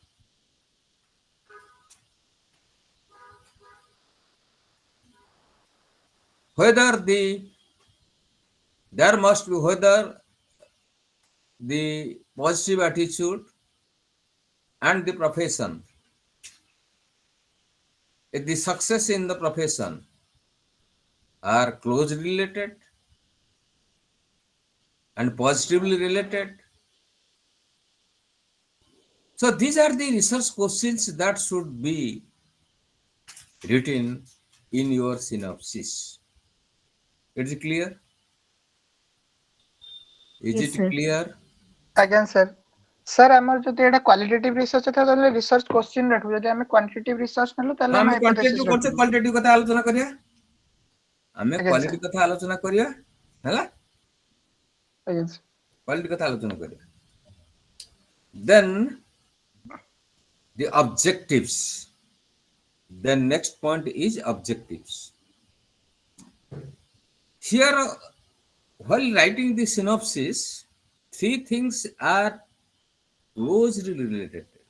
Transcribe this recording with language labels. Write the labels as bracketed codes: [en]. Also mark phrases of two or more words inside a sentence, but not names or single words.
[en] Whether there must be whether the positive attitude and the profession, if the success in the profession are closely related and positively related. So these are the research questions that should be written in your synopsis. Is it clear? Is Yes, it sir. clear? [or] ଆଜ୍ଞା ସାର୍ ସାର୍ ଆମର ଯଦି ଏଇଟା [en] qualitative research [or] ଥାଏ ତାହେଲେ [en] research question [or] ରଖିବୁ ଯଦି ଆମେ [en] quantitative research [or] ନେଲୁ ତାହେଲେ ଆମେ ଆମେ ହାଇପୋଥେସିସ୍ କ୍ୱାଣ୍ଟିଟେଟିଭ କରୁଛେ ରଖିବୁ କ୍ୱାଲିଟେଟିଭ କଥା ଆଲୋଚନା କରିବା। ଆମେ ଆଜ୍ଞା କ୍ୱାଲିଟି ସାର୍ କଥା ଆଲୋଚନା କରିବା ହେଲା ଆଜ୍ଞା ସାର୍ କ୍ୱାଲିଟି କଥା ଆଲୋଚନା କରିବା। [en] Then the objectives. The next point is objectives. Here, while writing the synopsis, three things are closely related.